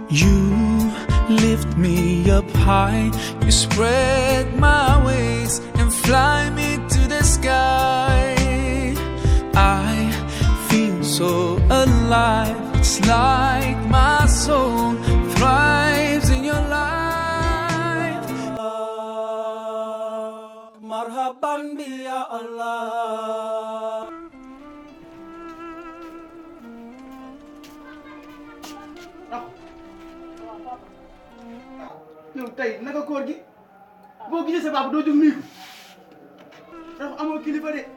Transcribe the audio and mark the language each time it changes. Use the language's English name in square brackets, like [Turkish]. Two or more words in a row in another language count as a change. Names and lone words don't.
[English] You lift me up high, you spread my wings and fly me to the sky. I feel so alive, it's like my soul thrives in your life. [Arabic] Marhaban bi ya Allah. [Wolof] yow tey naka koor gi boo gisee sa papa doo jóg nuyu ko ndax amoo kilifa de.